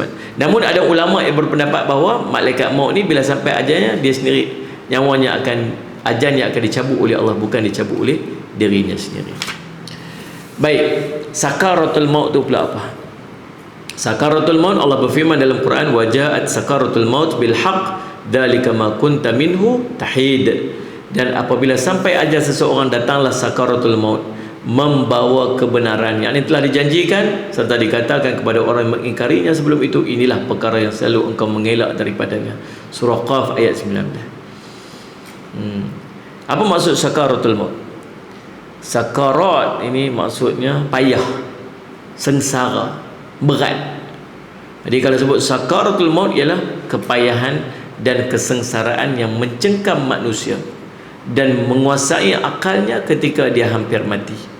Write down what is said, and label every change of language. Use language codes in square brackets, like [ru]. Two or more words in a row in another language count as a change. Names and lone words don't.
[ms] Namun ada ulama yang berpendapat bahawa malaikat maut ni bila sampai ajalnya, dia sendiri nyawanya ajalnya akan dicabut oleh Allah, bukan dicabut oleh dirinya sendiri. Baik, sakaratul maut tu pula apa? Sakaratul maut, Allah berfirman dalam Quran, [ar] وجاءت سكرة الموت بالحق ذلك ما كنت منه تحيد. [ms] Dan apabila sampai ajal seseorang, datanglah sakaratul maut membawa kebenaran yang telah dijanjikan, serta dikatakan kepada orang yang mengingkarinya sebelum itu, inilah perkara yang selalu engkau mengelak daripadanya. Surah Qaf ayat 19. Apa maksud sakaratul maut? Sakarat ini maksudnya payah, sengsara, berat. Jadi kalau sebut sakaratul maut ialah kepayahan dan kesengsaraan yang mencengkam manusia dan menguasai akalnya ketika dia hampir mati.